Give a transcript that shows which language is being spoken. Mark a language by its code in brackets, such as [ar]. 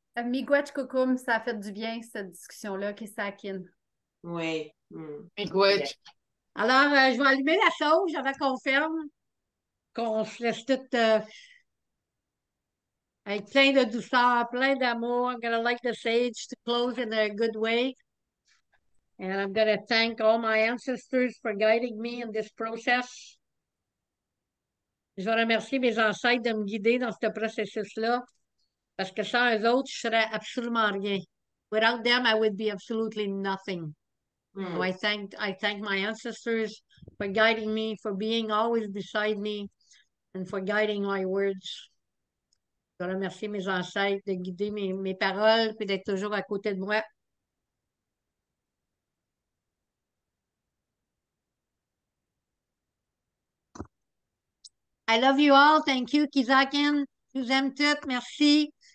[fr] Miigwech Kukum, ça a fait du bien, cette discussion-là, Kisakin. Oui. [oj] Miigwech. [fr] Alors, je vais allumer la sauge avant qu'on ferme, qu'on se laisse tout avec plein de douceur, plein d'amour. [en] I'm going to light the sage to close in a good way. And I'm going to thank all my ancestors for guiding me in this process. [fr] Je vais remercier mes ancêtres de me guider dans ce processus-là, parce que sans eux autres, je serais absolument rien. [en] Without them, I would be absolutely nothing. So I thank my ancestors for guiding me, for being always beside me, and for guiding my words. [fr] Je veux remercier mes ancêtres de guider mes paroles et d'être toujours à côté de moi. [en] I love you all. Thank you, Kisakin. [fr] Je vous aime toutes. Merci.